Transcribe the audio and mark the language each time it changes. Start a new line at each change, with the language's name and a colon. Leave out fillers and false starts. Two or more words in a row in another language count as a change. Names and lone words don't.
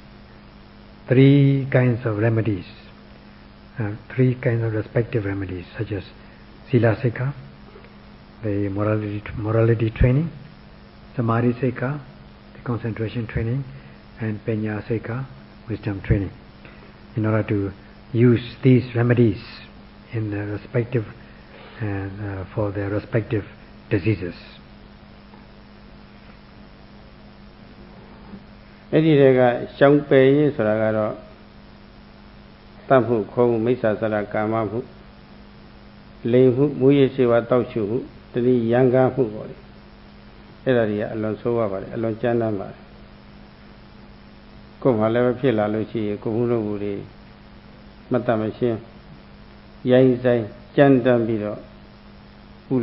English: 3 kinds of remedies, 3 kinds of respective remedies, such as
Pali: sila sikha,
English: the morality training,
Pali: samadhi sikha,
English: the concentration training, and
Pali: panya sikha,
English: wisdom training, in order to use these remedies in their respective for their respective diseases.
Burmese: အဲ့ဒီတွေကရှောင်ပယ်ရေးဆိုတာကတော့တတ်မှုခေါ်မှုမိစ္ဆာစရကာမမှုလိမ်မှုမူရစေဝါတောက်ရှုမှုတတိယံကားမှုပေါ့လေအဲ့ဒါတွေကအလွန်ဆိုးရပါတယ်အလွန်ကြမ်းတမ်းပါတယ်ကိုယ်မှလည်းဖြစ်လာလို့ရှိရင်ကိုယ်မှုလုပ်မှုတွေမတတ်မရှင်းရိုင်းဆိုင်ကြမ်းတမ်းပြီးတော့ပူ